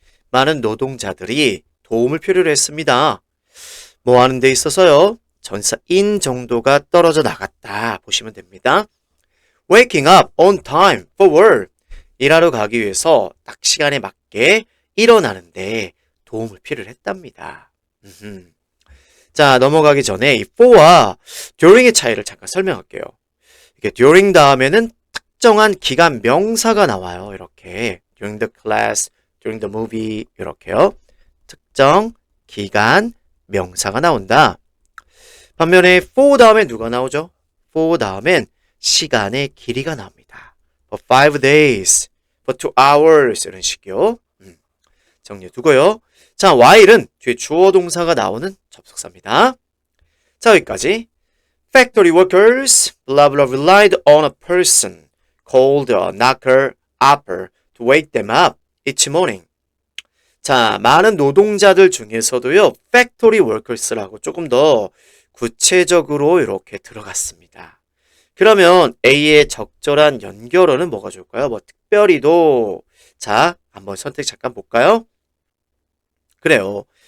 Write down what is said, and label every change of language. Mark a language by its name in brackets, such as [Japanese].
[Korean] 많은 노동자들이 도움을 필요로 했습니다. 뭐 하는 데 있어서요? 전사인 정도가 떨어져 나갔다 보시면 됩니다. [English] Waking up on time for work. [Korean] 일하러 가기 위해서 딱 시간에 맞게 일어나는데 도움을 필요로 했답니다. 자, 넘어가기 전에 이 for와 during의 차이를 잠깐 설명할게요. 이게 during 다음에는 특정한 기간 명사가 나와요. 이렇게 [English] during the class, during the movie [Korean] 이렇게요. 특정 기간 명사가 나온다. 반면에 for 다음에 누가 나오죠? for 다음엔 시간의 길이가 나옵니다. [English] For 5 days, for 2 hours [Korean] 이런 식이요. 정리해 두고요. 자, while은 뒤에 주어 동사가 나오는 접속사입니다. 자, 여기까지. [English] Factory workers, blah blah relied on a person called a knocker upper to wake them up each morning. [Korean] 자, 많은 노동자들 중에서도요, factory workers라고 조금 더 구체적으로 이렇게 들어갔습니다. 그러면 A의 적절한 연결어는 뭐가 좋을까요? 뭐 특별히도. 자, 한번 선택 잠깐 볼까요? 그래요.